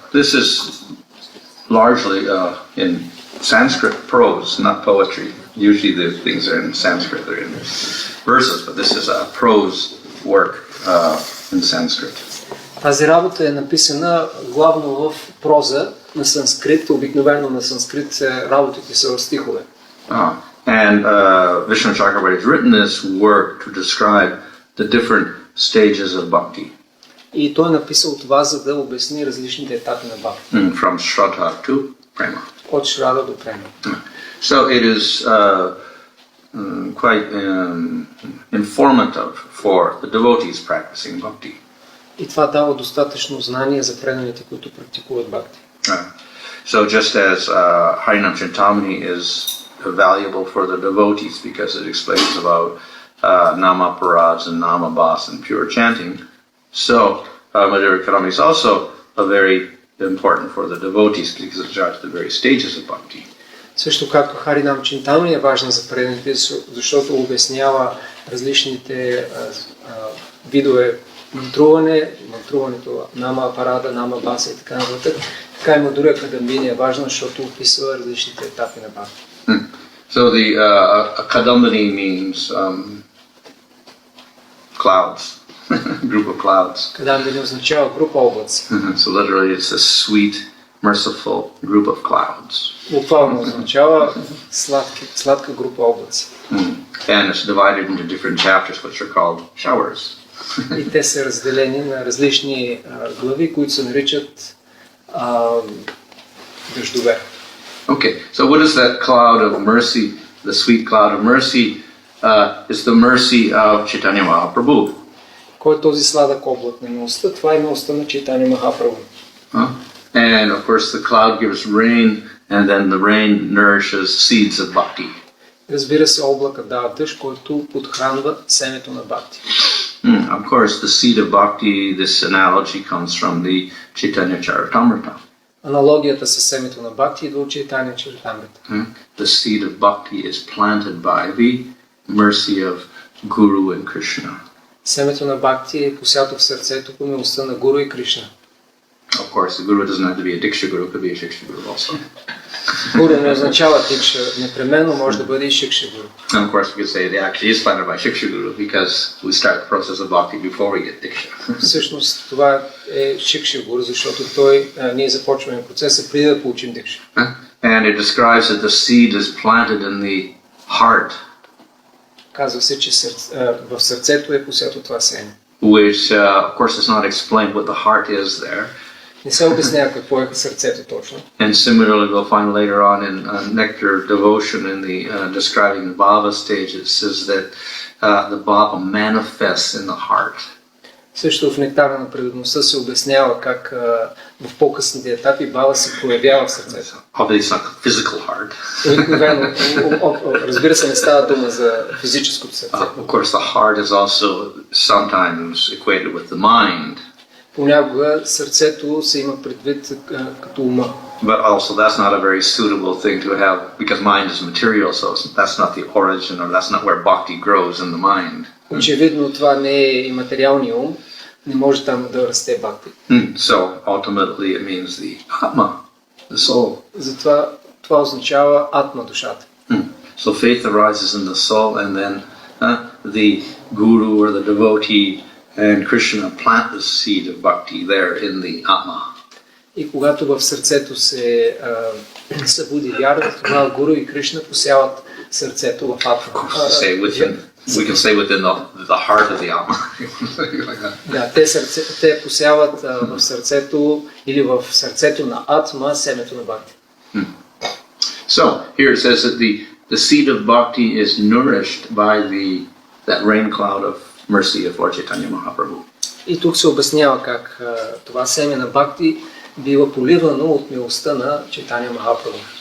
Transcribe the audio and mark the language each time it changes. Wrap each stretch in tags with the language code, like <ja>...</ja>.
<en>This is largely in Sanskrit prose, not poetry. Usually the things are in Sanskrit, they're in verses, but this is a prose work in Sanskrit.</en> <bg>Тази работа е написана главно в проза на санскрит, обикновено на санскрит работите са в стихове.</bg> <en>And Vishwanath Chakravarti has written this work to describe the different stages of bhakti.</en> <bg>И той е написал това, за да обясни различните етапи на бхакти.</bg> <en>From Shraddha to Prema.</en> <bg>От Шрада до Према.</bg> <en>So it is quite informative for the devotees practicing bhakti.</en> <bg>И това дава достатъчно знание за преданите, които практикуват бхакти.</bg> <en>So just as Harinam Chintamani is valuable for the devotees because it explains about nama parads and nama bas and pure chanting, so Madhurya Kadambini is also very important for the devotees because it starts the very stages of bhakti.</en> <bg>Също както Харинам Чинтамани е важна за преданите, защото обяснява различните видове мантруването, нама апарада, нама баса и така нататък. Така има дори академия е важно, защото описва различните етапи на бхакти.</bg> <en>So the Kadambini means clouds, group of clouds.</en> <bg>Кадамбини означава група облаци.</bg> <en>So literally it's a sweet, merciful group of clouds.</en> <bg>Буквално означава сладка група облаци.</bg> <en>And it's divided into different chapters which are called showers.</en> <bg>И те са разделени на различни глави, които се наричат дъждове.</bg> <en>Okay, so what is that cloud of mercy? The sweet cloud of mercy is the mercy of Chaitanya Mahaprabhu.</en> <bg>Кой е този сладък облак на милостта? Това е милостта на Чайтаня Махапрабху.</bg> <en>And of course the cloud gives rain, and then the rain nourishes seeds of bhakti.</en> <bg>Разбира се, облака дава дъжд, който подхранва семето на бхакти.</bg> <en>Of course, the seed of bhakti, this analogy comes from the Chaitanya Charitamrita.</en> <bg>Аналогията с семето на бхакти идва от Чайтаня Чаритамрита.</bg> <en>The seed of bhakti is planted by the mercy of Guru and Krishna.</en> <bg>Семето на бхакти е посято в сърцето по милостта на Гуру и Кришна.</bg> <en>Of course, the Guru doesn't have to be a Diksha Guru, it could be a Shiksha Guru also.</en> <bg>Гуру не означава дикша, непременно може да бъде и шикша гуру.</bg> <en>And of course, we could say it actually is planted by Shiksha Guru because we start the process of bhakti before we get Diksha.</en> <bg>Всъщност това е шикша гуру, защото ние започваме процеса преди да получим дикша.</bg> <en>And it describes that the seed is planted in the heart.</en> <bg>Казва се, че в сърцето е посято това семе.</bg> <en>Which, of course, is not explained what the heart is there.</en> <bg>Не се обяснява какво е сърцето точно.</bg> <en>And similarly, we'll find later on in Nectar Devotion, in the describing the Bhava stage, it says that the Bhava manifests in the heart.</en> <bg>Също в Нектара на преданността се обяснява как в по-късните етапи Бава се проявява в сърцето.</bg> <en>Obviously, it's not the physical heart.</en> <bg>Обикновено, разбира се, не става дума за физическото сърце.</bg> <en>Of course, the heart is also sometimes equated with the mind.</en> <bg>Понякога сърцето се има предвид като ума.</bg> <en>But also that's not a very suitable thing to have because mind is material, so that's not the origin or that's not where bhakti grows in the mind.</en> <bg>Очевидно това не е и материалния ум, не може там да расте бхакти.</bg> <en>So ultimately it means the atma, the soul.</en> <bg>Затова това означава атма, душата.</bg> <en>So faith arises in the soul and then the guru or the devotee and Krishna plant the seed of bhakti there in the atma.</en> <bg>И когато в сърцето се събуди вярата, тогава Гуру и Кришна посяват сърцето в атма.</bg> <en>We can say within the heart of the atma.</en> <bg>Да, те посяват в сърцето или в сърцето на атма семето на бхакти.</bg> <en>So here it says that the seed of bhakti is nourished by that rain cloud of mercy of Lord Chaitanya Mahaprabhu.</en> <bg>И тук се обяснява как това семе на бхакти бива поливано от милостта на Чайтаня Махапрабху.</bg>